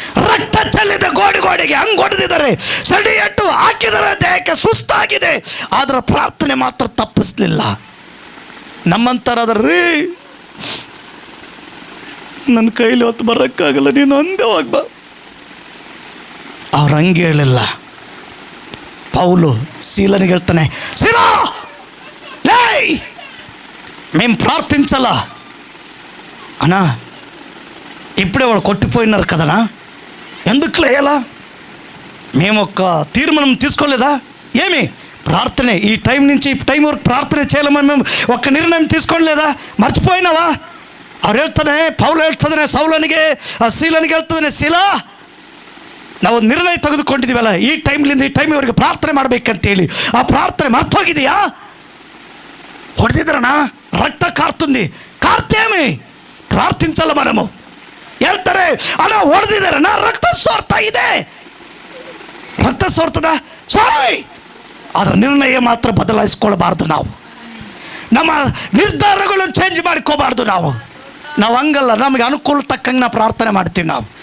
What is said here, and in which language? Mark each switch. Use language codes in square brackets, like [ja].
[kn] ರಕ್ತ ಚೆಲ್ಲಿದೆ, ಗೋಡೆಗೆ ಹಂಗೆ ಹೊಡೆದಿದ್ದಾರೆ, ಸಡಿಯಟ್ಟು ಹಾಕಿದರೆ, ದೇಹಕ್ಕೆ ಸುಸ್ತಾಗಿದೆ, ಆದ್ರೆ ಪ್ರಾರ್ಥನೆ ಮಾತ್ರ ತಪ್ಪಿಸ್ಲಿಲ್ಲ. ನಮ್ಮಂತರಾದ್ರೀ ನನ್ನ ಕೈಲಿ ಹೊತ್ತು ಬರೋಕ್ಕಾಗಲ್ಲ, ನೀನು ಒಂದೇ ಹೋಗ್ಬಾ. ಅವ್ರು ಹಂಗೆ ಹೇಳಿಲ್ಲ. ಪೌಲು ಸೀಲನಿಗೆ ಹೇಳ್ತಾನೆ, ಸೀಲಾ ಲೇ [te] మేము ప్రార్థించాలా అన్నా, ఇప్పుడే వాడు కొట్టిపోయినారు కదనా, ఎందుకు లేయాలా? మేము ఒక తీర్మానం తీసుకోలేదా? ఏమి ప్రార్థనే ఈ టైం నుంచి ఈ టైం వరకు ప్రార్థನೆ చేయాలని మేము ఒక్క నిర్ణయం తీసుకోలేదా? మర్చిపోయినావా? [kn] ಅವ್ರು ಹೇಳ್ತಾನೆ, ಪೌಲು ಹೇಳ್ತಾನೆ ಸೌಲನಿಗೆ, ಸೀಲನಿಗೆ ಹೇಳ್ತಾನೆ, ಸೀಲಾ ನಾವೊಂದು ನಿರ್ಣಯ ತೆಗೆದುಕೊಂಡಿದ್ದೀವಲ್ಲ, ಈ ಟೈಮ್ಲಿಂದ ಈ ಟೈಮ್ ಇವರಿಗೆ ಪ್ರಾರ್ಥನೆ ಮಾಡಬೇಕಂತೇಳಿ. ಆ ಪ್ರಾರ್ಥನೆ ಮರ್ತೋಗಿದೆಯಾ? ಹೊಡೆದಿದ್ರಣ [te] రక్త కారుతుంది, కార్తేమి ప్రార్థించాల మనము. [kn] ಹೇಳ್ತಾರೆ ಅಣ್ಣ ಹೊಡೆದಿದ್ದಾರೆ, ನಾ ರಕ್ತ ಸೋರ್ತಾ ಇದೆ. ರಕ್ತ ಸೋರ್ತದ ಸಾರಿ, ಅದರ ನಿರ್ಣಯ ಮಾತ್ರ ಬದಲಾಯಿಸ್ಕೊಳ್ಬಾರ್ದು. ನಮ್ಮ ನಿರ್ಧಾರಗಳನ್ನು ಚೇಂಜ್ ಮಾಡ್ಕೋಬಾರ್ದು. ನಾವು ಹಂಗಲ್ಲ, ನಮಗೆ ಅನುಕೂಲ ತಕ್ಕಂಗೆ ನಾವು ಪ್ರಾರ್ಥನೆ ಮಾಡ್ತೀವಿ.